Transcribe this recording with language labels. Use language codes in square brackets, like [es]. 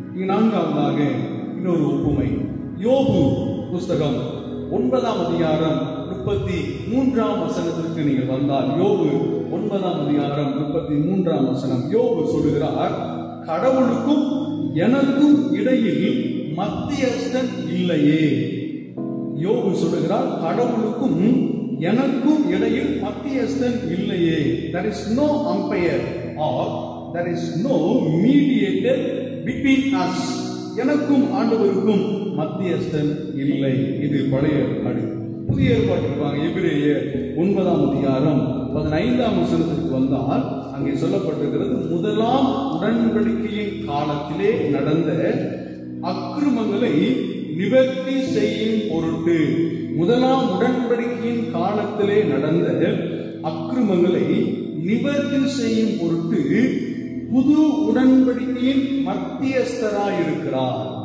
[ta] 4வதாக இன்னொரு ஒப்புமை. யோபு புஸ்தகம் 9ஆம் அதிகாரம் 33ஆம் வசனத்திற்கு நீங்கள் வந்தால், யோபு 9ஆம் அதிகாரம் 33ஆம் வசனம். யோபு சொல்லுகிறார், கடவுளுக்கும் எனக்கும் இடையில் மத்தியஸ்தன் இல்லையே. யோபு சொல்லுகிறார், கடவுளுக்கும் எனக்கும் இடையில் மத்தியஸ்தன் இல்லையே. [en] There is no umpire or there is no mediator between us. [ta] எனக்கும் ஆண்டவருக்கும் மத்தியஸ்தன் இல்லை. இது பழைய ஏற்பாடு. புதிய ஏற்பாட்டிற்காக எபிரேயர் 9ஆம் அதிகாரம் 15ஆம் வசனத்திற்கு வந்தால், அங்கே சொல்லப்பட்டிருக்கிறது, முதலாம் உடன்படிக்கையின் காலத்திலே நடந்த அக்கிரமங்களை நிவர்த்தி செய்யும் பொருட்டு, முதலாம் உடன்படிக்கையின் காலத்திலே நடந்த அக்கிரமங்களை நிவர்த்தி செய்யும் பொருட்டு புது உடன்படிக்கையின் மத்தியஸ்தராயிருக்கிறார்.